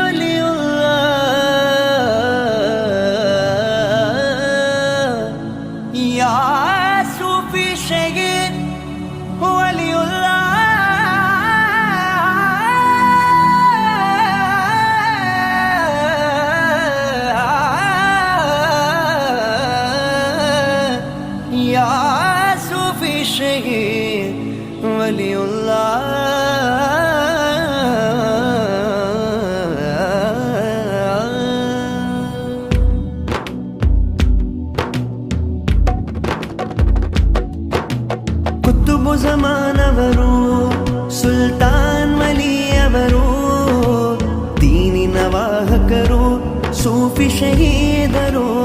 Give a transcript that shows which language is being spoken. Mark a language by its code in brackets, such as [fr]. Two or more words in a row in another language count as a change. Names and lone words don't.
[ar] وليّ الله، يا صوفي شهيد وليّ الله، يا صوفي شهيد [kn] ಕುತುಬು ಜಮಾನವರು ಸುಲ್ತಾನ್ ವಲಿಯವರು ದೀನಿನ ವಾಹಕರು ಸೂಫಿ ಶಹೀದರು.